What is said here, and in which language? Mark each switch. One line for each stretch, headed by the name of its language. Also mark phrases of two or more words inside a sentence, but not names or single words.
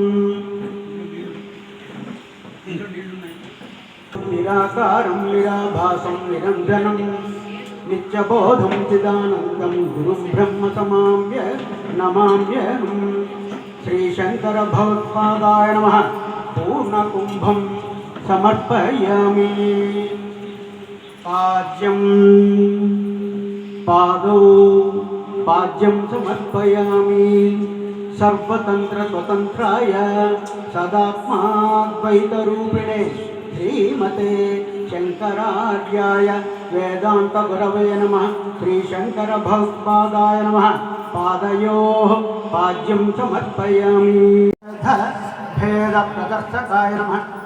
Sanskrit: నిరాకారం నిరాభాసం నిరంజనం నిత్యబోధం చిదానందం గురుం బ్రహ్మ నమామ్యహం. శ్రీశంకర భగవత్పాదాయ నమః. పూర్ణకుంభం సమర్పయామి. పాద్యం पादौ पाद्यं समर्पयामि सर्वतन्त्रस्वतन्त्राय सदात्माद्वैतरूपिणे श्रीमते शंकरार्याय वेदान्तगुरवे नमः श्रीशंकरभगवत्पादाय नमः पादयोः पाद्यं समर्पयामि भेदप्रदर्शकाय नमः